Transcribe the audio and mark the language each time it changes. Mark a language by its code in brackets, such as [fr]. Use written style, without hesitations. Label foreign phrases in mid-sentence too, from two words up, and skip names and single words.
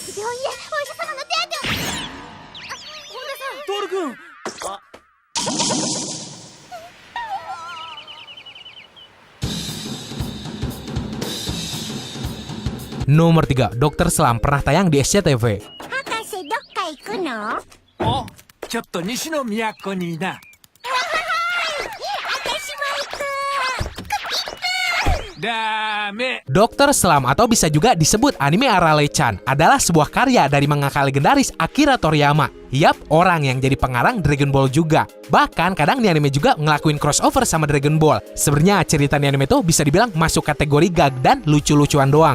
[id] Nomor 3, Dr. Slump, pernah tayang di SCTV. [ja] 博士どっか行くの？お、ちょっと西の都にな。ダメ。 [id] Dr. Slump atau bisa juga disebut anime Arale-chan adalah sebuah karya dari mangaka legendaris Akira Toriyama. Yap, orang yang jadi pengarang Dragon Ball juga. Bahkan kadang di anime juga ngelakuin crossover sama Dragon Ball. Sebenarnya cerita di anime tuh bisa dibilang masuk kategori gag dan lucu-lucuan doang.